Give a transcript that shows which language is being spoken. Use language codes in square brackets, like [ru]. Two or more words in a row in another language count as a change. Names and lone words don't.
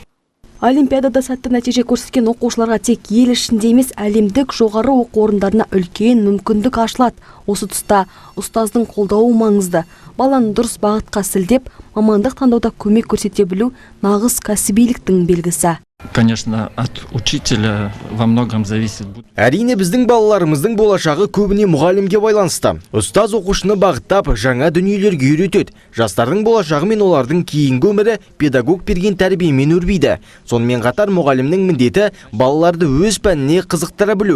[kk] Олимпиадада сәтті нәтиже көрсеткен оқушыларға тек ел ішінде емес, әлемдік жоғары оқу орындарына үлкен мүмкіндік ашылады. Осы тұста ұстаздың қолдауы маңызды. Баланы дұрыс бағытқа сілдеп, мамандық таңдауда көмек көрсете білу нағыз кәсібиліктің белгісі. [ru] Конечно, от учителя во многом зависит. [kk] Әрине біздің балаларымыздың болашағы көбіне мұғалімге байланысты. Ұстаз оқушыны бағыттап, жаңа дүниелерге үйретеді. Жастардың болашағы мен олардың кейінгі өмірі педагог берген тәрбиемен өрбиді. Сонымен қатар мұғалімнің міндеті балаларды өз пәніне қызықтыра білу.